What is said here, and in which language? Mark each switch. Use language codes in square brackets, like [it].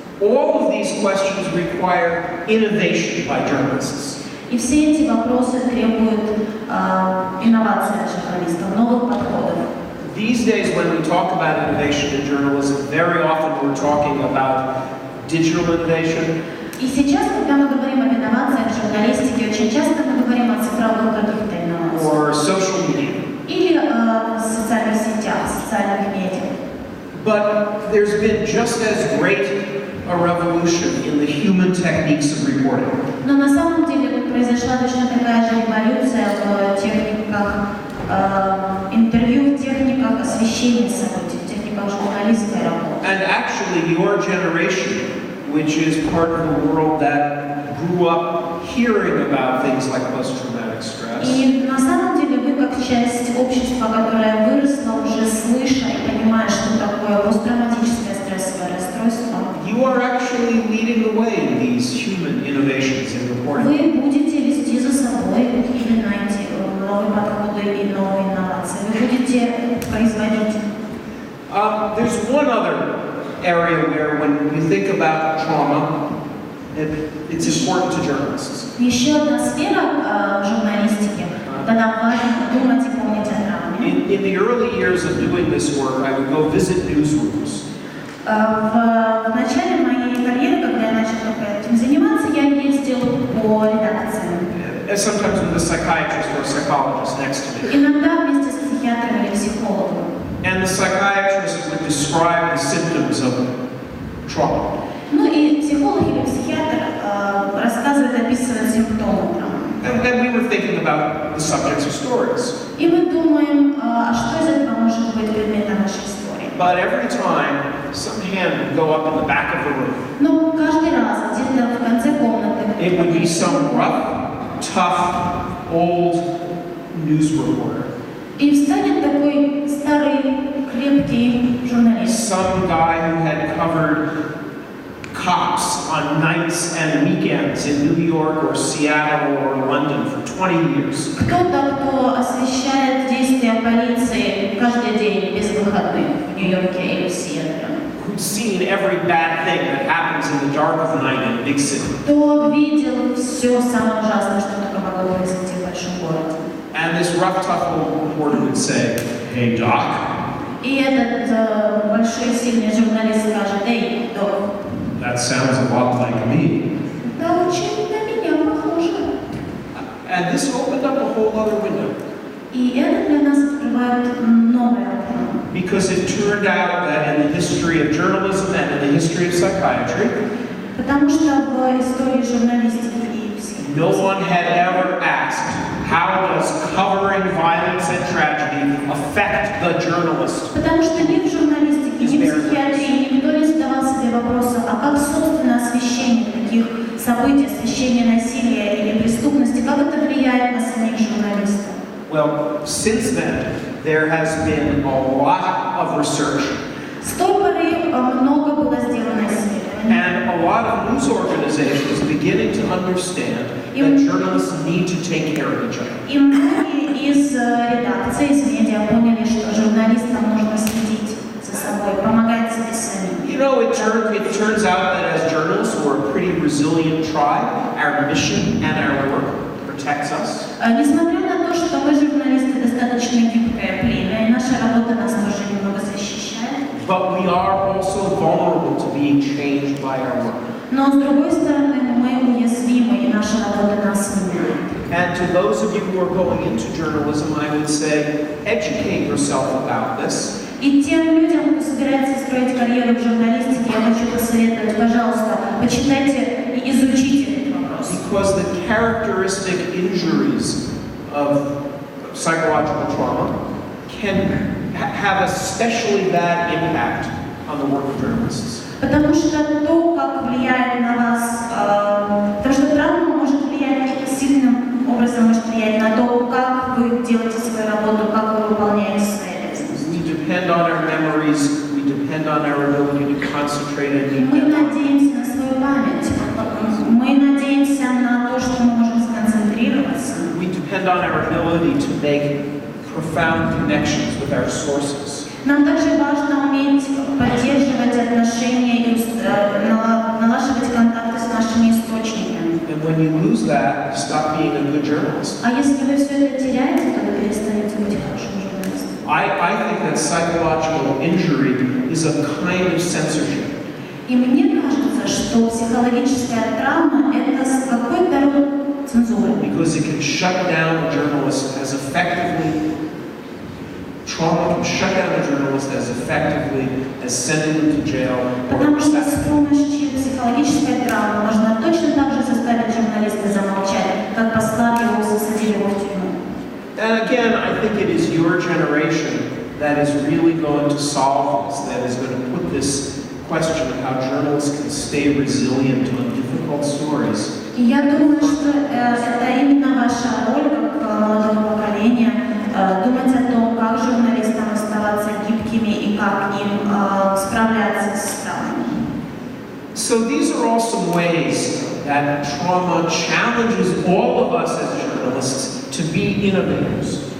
[en] All of these questions require innovation by journalists. [ru] И все эти вопросы требуют инноваций от журналистов, новых подходов. [en] These days, when we talk about innovation in journalism, very often we're talking about digital innovation. [ru] И сейчас, когда мы говорим об инновациях в журналистике, очень часто мы говорим о цифровых каких-то инновациях. [en] Or social media. [ru] Или в социальных сетях, социальных медиа. [en] But there's been just as great a revolution in the human techniques of reporting. [ru] Но на самом деле произошла точно такая же революция в техниках интервью, в техниках освещения событий, в техниках журналистской работы. [en] And actually, your generation, which is part of the world that grew up hearing about things like post-traumatic stress. [ru] И на самом деле вы как часть общества, которое выросло, уже слыша и понимая, что такое посттравматическое стрессовое расстройство. [en] You are actually leading the way in these human innovations in reporting. [ru] Вы будете вести за собой именно эти новые подходы и новые инновации. Вы будете производить. [en] There's one other area where, when we think about trauma, it's important to journalists. [ru] Еще одна сфера журналистики, когда важно думать и помнить о травме. [en] In the early years of doing this work, I would go visit newsrooms. [ru] В начале моей карьеры, когда я начала этим заниматься, я ездил по редакциям. [en] Sometimes with a psychiatrist or a psychologist next to me. [ru] Иногда вместе с психиатром или психологом. [en] And the psychiatrist would describe the symptoms of trauma. [ru] Ну и психолог или психиатр рассказывает, описывает симптомы травмы. [en] And we were thinking about the subjects of stories. [ru] И мы думаем, а что из этого может быть предметом нашей истории? [en] But every time, some hand would go up in the back of the room. [ru] Но каждый раз где-то в конце комнаты. [en] It would be some rough, tough, old news reporter. [ru] И встанет такой старый, крепкий журналист. [en] Some guy who had covered cops on nights and weekends in New York or Seattle or London for 20 years. [ru] Кто-то, кто освещает действия полиции каждый день без выходных в Нью-Йорке или в Сиэтле. [en] Who'd seen every bad thing that happens in the dark of the night in a big city. [ru] Кто видел все самое ужасное, что только могло произойти в большом городе. [en] And this rough, tough old reporter would say, "Hey, Doc." [ru] И этот большой сильный журналист скажет: "Эй, док." [en] That sounds a lot like me. [ru] Да, очень на меня похоже. [en] And this opened up a whole other window. [ru] И это для нас открывает новое окно. [en] Because it turned out that in the history of journalism and in the history of psychiatry, [ru] Потому что в истории журналистики и психологии [en] no one had ever asked, how does covering violence and tragedy affect the journalist? [ru] Потому что ни в журналистике, ни в психиатрии никто не задавал себе вопроса, а как, собственно, освещение таких событий, освещение насилия или преступности, как это влияет на самих журналистов? [en] Well, since then, there has been a lot of research. [ru] С той поры много было сделано исследований. [en] And a lot of news organizations beginning to understand that journalists need to take care of each other. [ru] И многие из редакций, из медиа поняли, что журналистам нужно следить за собой, помогать себе самим. [en] You know, it turns out that as journalists, we're a pretty resilient tribe. Our mission and our work protects us. [ru] Несмотря на то, что мы журналисты достаточно гибкое племя, и наша работа нас тоже немного защищает. [en] but we are also vulnerable to being changed by our work. [ru] Но с другой стороны, мы уязвимы, и наша работа нас меняет. [en] And to those of you who are going into journalism, I would say, educate yourself about this. [ru] И тем людям, кто собирается строить карьеру в журналистике, я хочу посоветовать, пожалуйста, почитайте и изучите этот вопрос. [en] Because the characteristic injuries of psychological trauma can have a especially bad impact on the work of journalists. [ru] Потому что то, как влияет на вас, потому что травма может влиять сильным образом, может влиять на то, как вы делаете свою работу, как вы выполняете свои обязанности. [en] We depend on our memories, we depend on our ability to concentrate and meet [ru] Мы [en] deadlines. [ru] надеемся на свою память, мы надеемся на то, что мы можем сконцентрироваться. [en] We depend on our ability to make profound connections with our sources. [ru] Нам также важно уметь поддерживать отношения и налаживать контакты с нашими источниками. [en] And when you lose that, you stop being a good journalist. [ru] А если вы все это теряете, то вы перестаете быть хорошим журналистом. [en] I think that psychological injury is a kind of censorship. [ru] И мне кажется, что психологическая травма – это какой-то род цензуры. [en] Because it can shut down a journalist as effectively. Trauma can shut down a journalist as effectively as sending them to jail or [ru] Потому что с [en] arresting. [ru] помощью психологической травмы можно точно так же заставить журналиста замолчать, как послали его, засадили его в тюрьму. [en] And again, I think it is your generation that is really going to solve this, that is going to put this question of how journalists can stay resilient on difficult stories. [ru] И я думаю, что это именно ваша роль, как молодого поколения, думать о том, как журналистам оставаться гибкими и как им справляться с травмами. [en] So these are all some ways that trauma challenges all of us as journalists to be innovators.